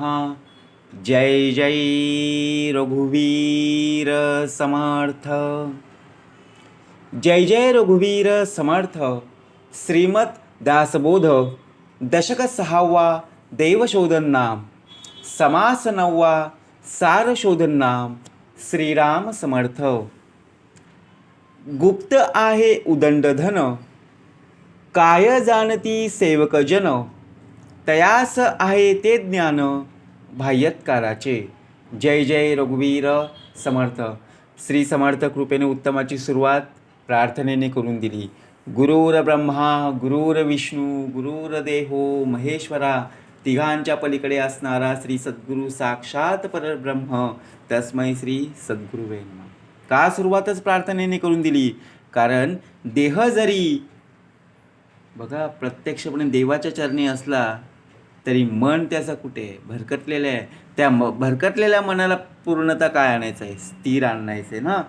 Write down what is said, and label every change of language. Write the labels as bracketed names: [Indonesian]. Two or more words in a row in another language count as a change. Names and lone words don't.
[Marathi] जय जय रघुवीर समर्थ. जय जय रघुवीर समर्थ. श्रीमद दासबोध दशक 6वा देवशोधन नाम समास 9वा सारशोधन नाम श्रीराम समर्थ. गुप्त आहे उदंड धन काय जाणती सेवक जन तयास आहे ते ज्ञान बाह्यत्काराचे. जय जय रघुवीर समर्थ. श्री समर्थ कृपेने उत्तमाची सुरुवात प्रार्थनेने करून दिली. [Sanskrit] गुरुर्ब्रह्मा गुरुर्विष्णू गुरुर्देहो महेश्वरा [Marathi] तिघांच्या पलीकडे असणारा [Sanskrit] श्री सद्गुरू साक्षात परब्रह्म तस्मै श्री सद्गुरुवे नमः. [Marathi] का सुरुवातच प्रार्थनेने करून दिली? कारण देह जरी बघा प्रत्यक्षपणे देवाच्या चरणी असला तरी मन त्याचा कुठे आहे? भरकटलेलं आहे. त्या भरकटलेल्या मनाला पूर्णता काय आणायचं आहे? स्थिर आणायचं आहे ना.